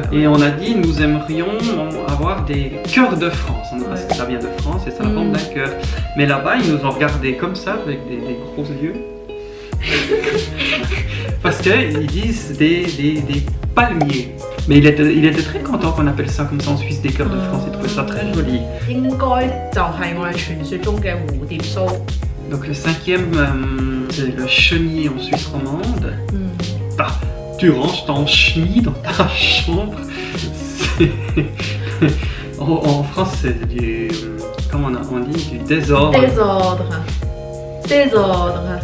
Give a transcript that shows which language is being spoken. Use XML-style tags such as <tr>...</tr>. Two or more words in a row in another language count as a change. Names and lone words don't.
<fr>Et on a dit, nous aimerions avoir des cœurs de France, parce que ça vient de France et ça a la forme d'un cœur. Mais là-bas, ils nous ont regardé comme ça, avec des gros yeux. Parce qu'ils disent des palmier. Mais il était très content qu'on appelle ça comme ça en Suisse des cœurs de France. Il trouvait ça très joli.</fr> <yue>應該就係我哋傳說中嘅蝴蝶酥。</yue> <fr>Donc le cinquième, c'est le chenille en Suisse romande. Tu ranges ton chenille dans ta chambre. En France, c'est du... Comment on dit? Du désordre. Désordre.</fr>